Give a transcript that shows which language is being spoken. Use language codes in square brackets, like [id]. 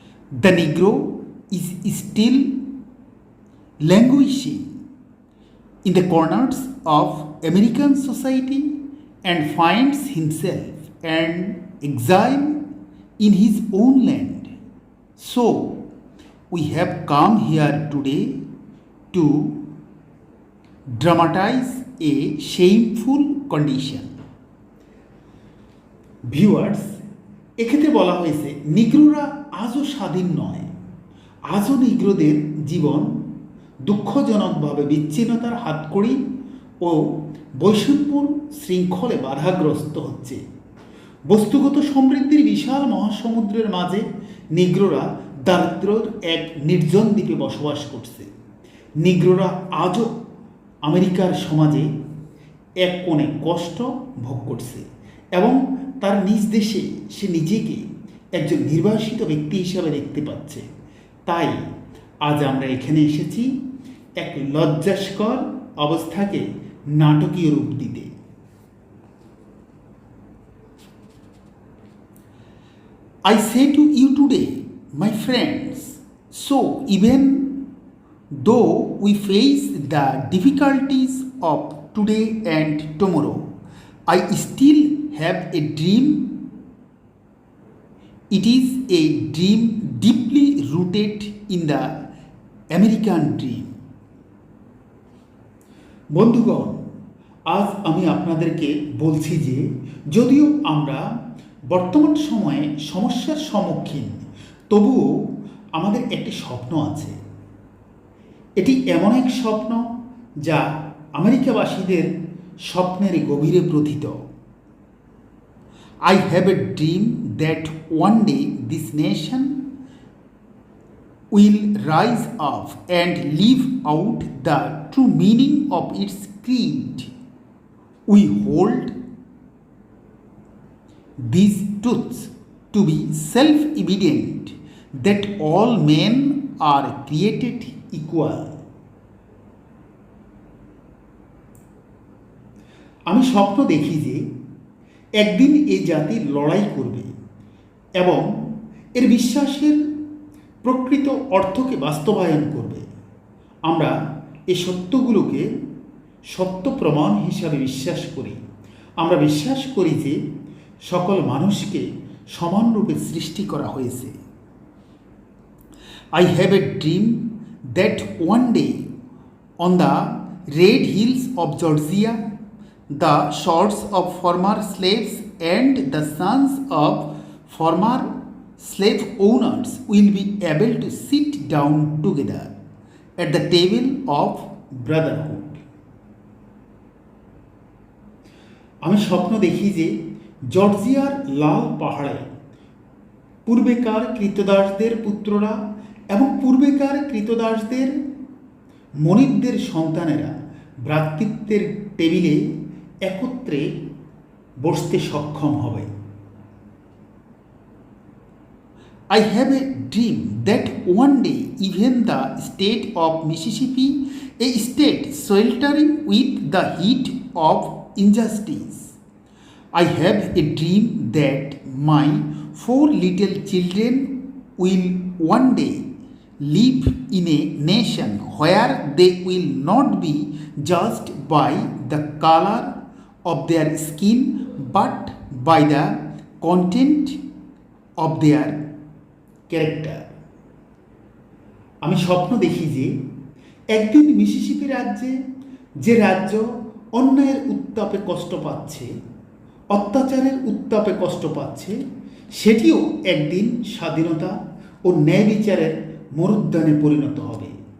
[en] The Negro is still languishing in the corners of American society and finds himself an exile in his own land. So, we have come here today to dramatize a shameful condition. [bn] Viewers, এক্ষেত্রে বলা হয়েছে নিগ্রোরা আজও স্বাধীন নয়, আজও নিগ্রোদের জীবন দুঃখজনকভাবে বিচ্ছিন্নতার হাতকড়ি ও বৈষম্যর শৃঙ্খলে বাধাগ্রস্ত হচ্ছে। বস্তুগত সমৃদ্ধির বিশাল মহাসমুদ্রের মাঝে নিগ্রোরা দারিদ্র্যের এক নির্জন দ্বীপে বসবাস করছে। নিগ্রোরা আজও আমেরিকার সমাজে এক কোণে কষ্ট ভোগ করছে এবং তার নিজ দেশে সে নিজেকে একজন নির্বাসিত ব্যক্তি হিসাবে দেখতে পাচ্ছে। তাই আজ আমরা এখানে এসেছি এক লজ্জাস্কর অবস্থাকে নাটকীয় রূপ দিতে। [en] I say to you today, my friends, so even though we face the difficulties of today and tomorrow, I still have a dream. It is a dream deeply rooted in the American dream. [bn] বন্ধুগণ, আজ আমি আপনাদেরকে বলছি যে যদিও আমরা বর্তমান সময়ে সমস্যার সম্মুখীন, তবুও আমাদের একটি স্বপ্ন আছে। এটি এমন এক স্বপ্ন যা আমেরিকাবাসীদের স্বপ্নের গভীরে প্রথিত। [en] I have a dream that one day this nation will rise up and live out the true meaning of its creed. We hold these truths to be self-evident that all men are created equal. [bn] আমি স্বপ্ন দেখি যে একদিন এই জাতি লড়াই করবে এবং এর বিশ্বাসের প্রকৃত অর্থকে বাস্তবায়ন করবে। আমরা এই সত্যগুলোকে সত্য প্রমাণ হিসাবে বিশ্বাস করি। আমরা বিশ্বাস করি যে সকল মানুষকে সমানরূপে সৃষ্টি করা হয়েছে। [en] I have a dream that one day on the red hills of Georgia, the swords of former slaves and the sons of former slave owners will be able to sit down together at the table of brotherhood. [bn] আমি স্বপ্ন দেখি যে জর্জিয়ার লাল পাহাড়ে পূর্বেকার কৃতদাসদের পুত্ররা এবং পূর্বেকার কৃতদাসদের মনিবদের সন্তানেরা ভ্রাতৃত্বের টেবিলে একত্রে বসতে সক্ষম হবে। [en] I have a dream that one day even the state of Mississippi, a state sweltering with the heat of injustice, I have a dream that my 4 little children will one day live in a nation where they will not be judged by the color of their skin but by the content of their character. [bn] আমি স্বপ্ন দেখি যে একদিন Mississippi রাজ্যে, যে রাজ্য অন্যায়ের উত্তাপে কষ্ট পাচ্ছে, অত্যাচারের উত্তাপে কষ্ট পাচ্ছে, সেটিও একদিন স্বাধীনতা ও ন্যায় বিচারের মরুদ্যানে পরিণত হবে।